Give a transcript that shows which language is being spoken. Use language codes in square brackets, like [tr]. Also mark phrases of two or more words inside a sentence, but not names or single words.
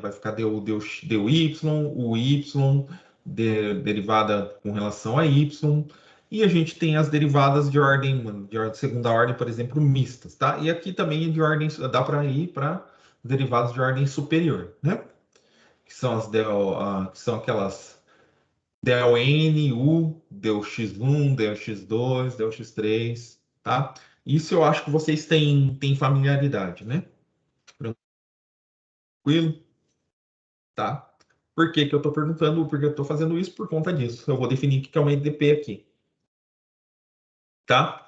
[pt] Vai ficar deu y, o y, derivada com relação a y, e a gente tem as derivadas de segunda ordem, por exemplo, mistas, tá? E aqui também de ordem, dá para ir para derivadas de ordem superior, né? Que são que são aquelas del n, u, del x1, del x2, del x3, tá? Isso eu acho que vocês têm familiaridade, né? Tranquilo? Tá. Por que que eu estou perguntando? Porque eu estou fazendo isso por conta disso. Eu vou definir o que é uma EDP aqui. Tá?